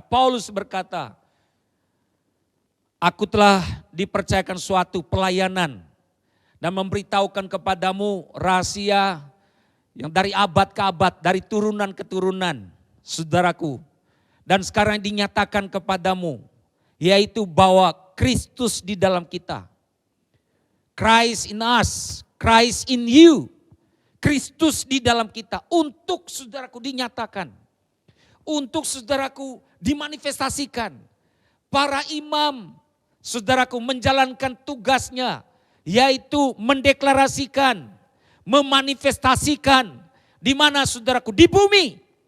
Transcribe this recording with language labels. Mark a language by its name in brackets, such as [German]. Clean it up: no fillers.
[Indonesian] Paulus berkata, aku telah dipercayakan suatu pelayanan dan memberitahukan kepadamu rahasia yang dari abad ke abad, dari turunan ke turunan, saudaraku. dan sekarang dinyatakan kepadamu, yaitu bahwa Kristus di dalam kita. [English] Christ in us, Christ in you. [Indonesian] Kristus di dalam kita untuk saudaraku dinyatakan. Untuk saudaraku dimanifestasikan. Para imam saudaraku menjalankan tugasnya, yaitu mendeklarasikan, memanifestasikan di mana saudaraku di bumi.